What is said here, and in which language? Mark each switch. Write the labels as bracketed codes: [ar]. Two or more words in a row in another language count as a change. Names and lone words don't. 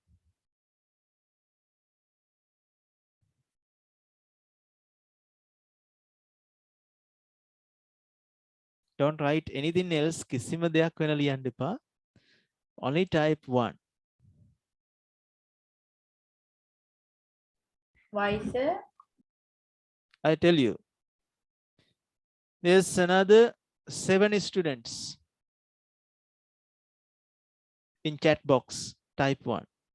[en] Don't write anything else. [si] කිසිම දෙයක් වෙන ලියන්න එපා. [en] Only type 1. Why, sir? I tell you. There's another 7 students in chat box. Type 1.